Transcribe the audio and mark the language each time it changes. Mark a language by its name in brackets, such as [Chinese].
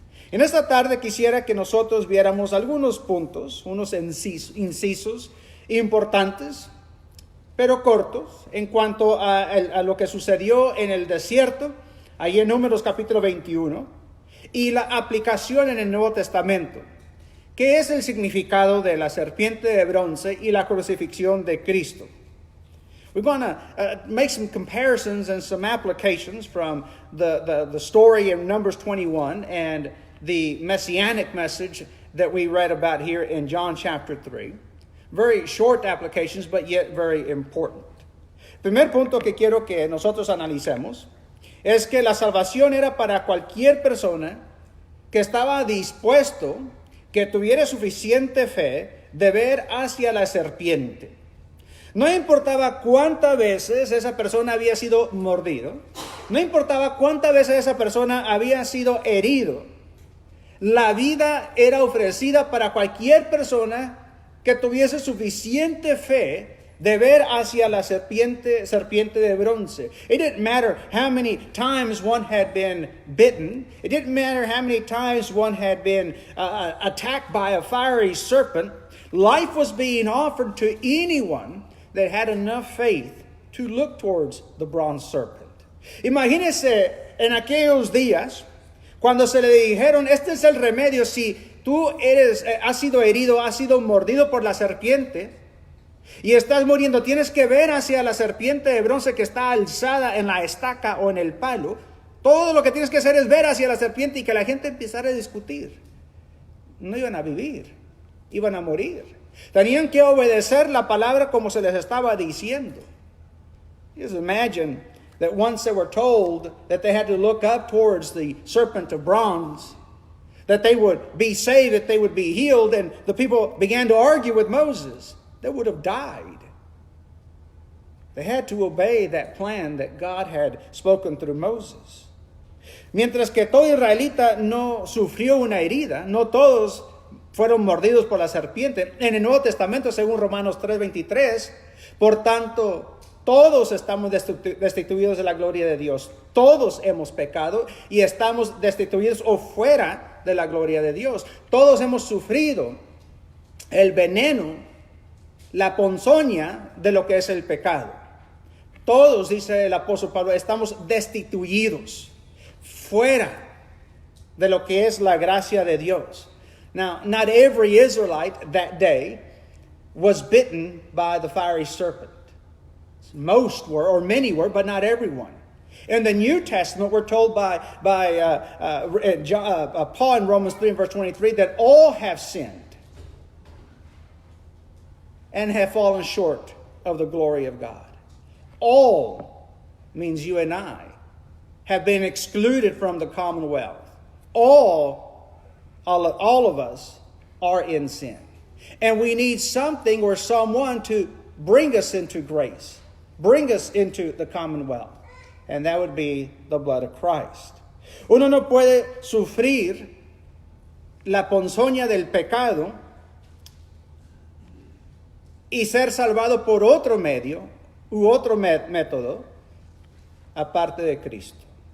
[Spanish] En esta tarde quisiera que nosotros viéramos algunos puntos, unos incisos importantes, pero cortos, en cuanto a lo que sucedió en el desierto, ahí en Números capítulo 21, y la aplicación en el Nuevo Testamento. ¿Qué es el significado de la serpiente de bronce y la crucifixión de Cristo? [English] We're going to make some comparisons and some applications from the story in Numbers 21 and the messianic message that we read about here in John chapter 3. Very short applications, but yet very important. [Spanish] Primer punto que quiero que nosotros analicemos es que la salvación era para cualquier persona que estaba dispuesto, que tuviera suficiente fe de ver hacia la serpiente. No importaba cuántas veces esa persona había sido mordido, no importaba cuántas veces esa persona había sido herido, la vida era ofrecida para cualquier persona que tuviese suficiente fe de ver hacia la serpiente de bronce. [English] It didn't matter how many times one had been bitten. It didn't matter how many times one had been attacked by a fiery serpent. Life was being offered to anyone that had enough faith to look towards the bronze serpent. [Spanish] Imagínese en aquellos días cuando se le dijeron, este es el remedio si tú has sido herido, has sido mordido por la serpiente y estás muriendo, tienes que ver hacia la serpiente de bronce que está alzada en la estaca o en el palo. Todo lo que tienes que hacer es ver hacia la serpiente y que la gente empezara a discutir. No iban a vivir, iban a morir. Tenían que obedecer la palabra como se les estaba diciendo. [English] Just imagine that once they were told that they had to look up towards the serpent of bronze, that they would be saved, that they would be healed, and the people began to argue with Moses, they would have died. They had to obey that plan that God had spoken through Moses. [Spanish] Mientras que todo israelita no sufrió una herida, no todos fueron mordidos por la serpiente. En el Nuevo Testamento, según Romanos 3:23, por tanto, todos estamos destituidos de la gloria de Dios. Todos hemos pecado y estamos destituidos o fuera de la gloria de Dios. Todos hemos sufrido el veneno, la ponzoña de lo que es el pecado. Todos, dice el apóstol Pablo, estamos destituidos, fuera de lo que es la gracia de Dios. [English] Now, not every Israelite that day was bitten by the fiery serpent. Most were, or many were, but not everyone. In the New Testament, we're told by Paul in Romans 3 and verse 23 that all have sinned and have fallen short of the glory of God. All means you and I have been excluded from the commonwealth. All of us are in sin. And we need something or someone to bring us into grace, bring us into the commonwealth. And that would be the blood of Christ. [Spanish] Uno no puede sufrir la ponzoña del pecado y ser salvado por otro medio u otro método aparte de Cristo.